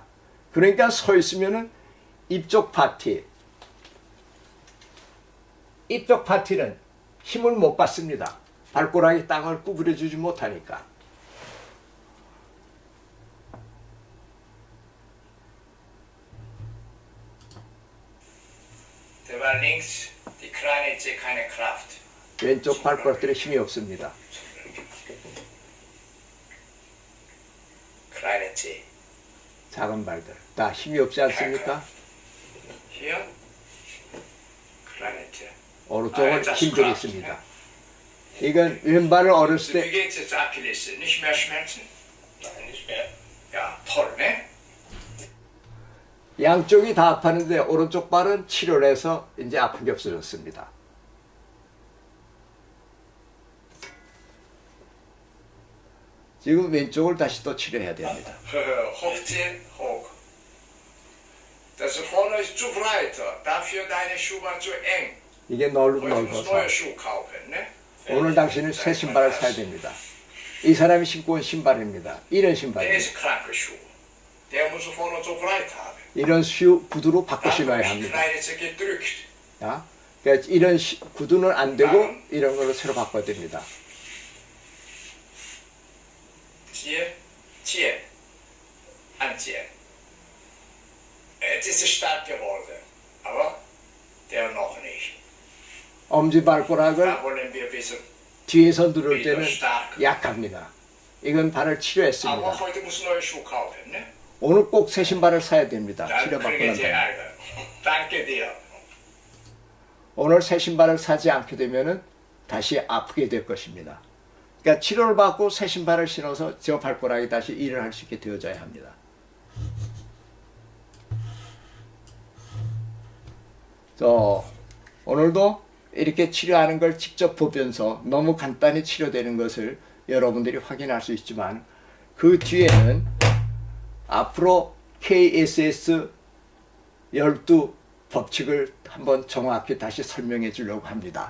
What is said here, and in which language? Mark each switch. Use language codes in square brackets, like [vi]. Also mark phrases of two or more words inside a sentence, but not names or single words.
[ko] 그러니까 서 있으면은 이쪽 파티는 힘을 못 받습니다. 발가락이 땅을 구부려 주지 못하니까. [de] 대발 links, die kleine Zeh keine Kraft. [ko] 왼쪽 발가락들에 힘이 없습니다. [de] Kleine Zeh. [ko] 작은 발들 다 힘이 없지 않습니까? [de] Hier. Kleine Zeh. [ko] 오른쪽은 힘들이 있습니다. 이건 왼발을 어렸을 [de] Wie [ko] 때 [de] geht's jetzt Achilles? Nicht mehr Schmerzen? Nein, nicht mehr. Ja, toll, ne? [ko] 양쪽이 다 아팠는데 오른쪽 발은 치료를 해서 이제 아픈 게 없어졌습니다. 지금 왼쪽을 다시 또 치료해야 됩니다. [de] Hochziehen, hoch. Das vorne ist zu breit. Dafür deine Schuhe waren zu eng. [ko] 이게 [de] Heute musst [ko] 넓어서 [de] neue Schuhe kaufen, ne? [ko] 오늘 당신은 새 신발을 사야 됩니다. 이 사람이 신고 온 신발입니다. 이런 [de] Der [ko] 신발입니다. [de] ist kranke Schuhe. Der muss vorne so breit haben. [ko] 이런 구두로 바꿔 [de] Dann [ko] 신어야 [de] wird die [ko] 합니다. [de] kleine Zeh gedrückt. [ko] 야? 그러니까 이런 구두는 안 되고 이런 걸로 새로 바꿔야 됩니다. [de] Ziehe, ziehe, anziehen. Jetzt ist es stark geworden, aber der noch nicht. [ko] 엄지발가락을 [de] Da wollen wir wissen. [ko] 뒤에서 누를 때는 약합니다. 이건 발을 [de] Aber [ko] 치료했습니다. [de] heute muss neue Schuhe kaufen, ne? [ko] 오늘 꼭 새 신발을 사야 됩니다. [de] Dann [ko] 치료받고 [de] kriegen [ko] 난 [de] Sie [ko] 다음에. [de] Ärger. Danke dir. [ko] 오늘 새 신발을 사지 않게 되면은 다시 아프게 될 것입니다. 그러니까 치료를 받고 새 신발을 신어서 저 발가락이 다시 일을 할 수 있게 되어져야 합니다. 오늘도 이렇게 치료하는 걸 직접 보면서 너무 간단히 치료되는 것을 여러분들이 확인할 수 있지만 그 뒤에는 앞으로 KSS 12 법칙을 한번 정확히 다시 설명해 주려고 합니다.